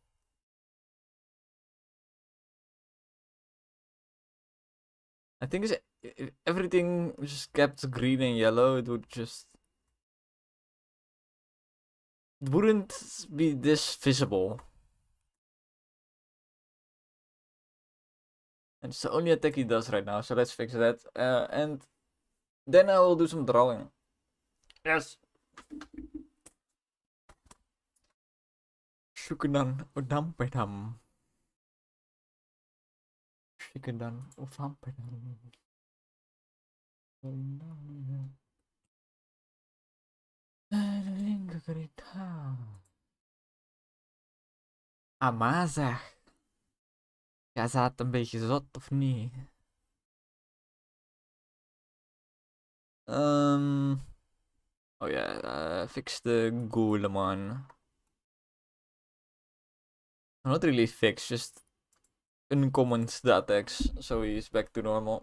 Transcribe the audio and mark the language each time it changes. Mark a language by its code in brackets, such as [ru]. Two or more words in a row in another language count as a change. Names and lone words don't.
[en] I think if everything just kept green and yellow, it wouldn't be this visible. And it's the only attack he does right now, so let's fix that. And then I will do some drawing. Yes. Shukunan Udampedam. Shikudan Ufampedam. Amazah. [nl] Ja, ze had een beetje zot, of niet? [en] Oh yeah, fix the Ghoulaman. Not really fix, just uncommon the attacks, so he's back to normal.